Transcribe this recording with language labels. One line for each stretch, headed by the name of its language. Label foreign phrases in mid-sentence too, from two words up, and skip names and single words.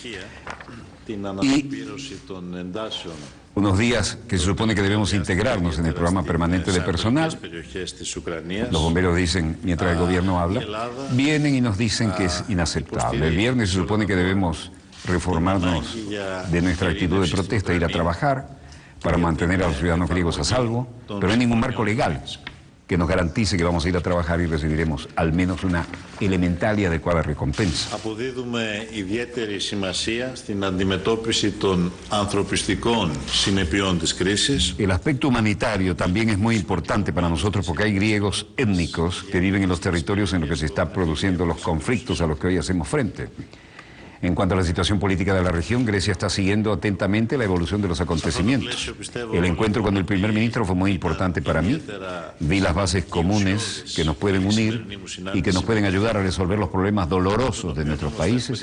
Spanish: Y unos días que se supone que debemos integrarnos en el programa permanente de personal, los bomberos dicen, mientras el gobierno habla, vienen y nos dicen que es inaceptable. El viernes se supone que debemos reformarnos de nuestra actitud de protesta, ir a trabajar para mantener a los ciudadanos griegos a salvo, pero no hay ningún marco legal que nos garantice que vamos a ir a trabajar y recibiremos al menos una elemental y adecuada recompensa.
Greek: Αποδίδουμε ιδιαίτερη σημασία στην αντιμετώπιση των ανθρωπιστικών συνεπειών της κρίσης.
Spanish: El aspecto humanitario también es muy importante para nosotros porque hay griegos étnicos que viven en los territorios en los que se están produciendo los conflictos a los que hoy hacemos frente. En cuanto a la situación política de la región, Grecia está siguiendo atentamente la evolución de los acontecimientos. El encuentro con el primer ministro fue muy importante para mí. Vi las bases comunes que nos pueden unir y que nos pueden ayudar a resolver los problemas dolorosos de nuestros países.